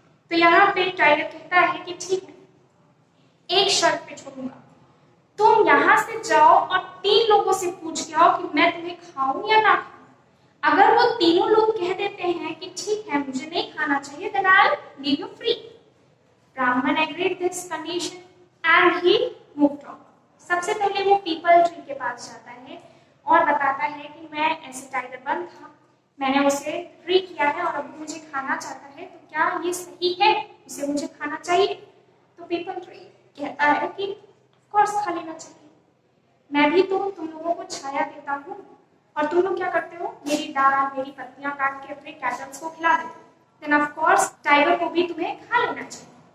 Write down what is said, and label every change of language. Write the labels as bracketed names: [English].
[Hindi] तो यहाँ पे टाइगर कहता है कि ठीक है, एक शर्त पे छोड़ूंगा, तुम यहाँ से जाओ और 3 लोगों से पूछ के आओ कि मैं तुम्हें खाऊं या ना खाऊं। अगर वो तीनों लोग कह देते हैं कि ठीक है मुझे नहीं खाना चाहिए, [English] then I'll leave you free. Brahmin agreed this condition and he moved on. [Hindi] सबसे पहले वो पीपल ट्री के पास जाता है और बताता है कि मैं ऐसे टाइगर बंद था, मैंने उसे फ्री किया है और अब मुझे खाना चाहता है, तो क्या ये सही है, उसे मुझे खाना चाहिए। तो पीपल ट्री कहता है कि ऑफ कोर्स खा लेना चाहिए, मैं भी तो तुम लोगों को छाया देता हूँ और तुम लोग क्या करते हो, मेरी डाल मेरी पत्तियां काट के अपने कैटल्स को खिला देते हो, [English] then of course [Hindi] टाइगर को भी तुम्हें खा लेना चाहिए।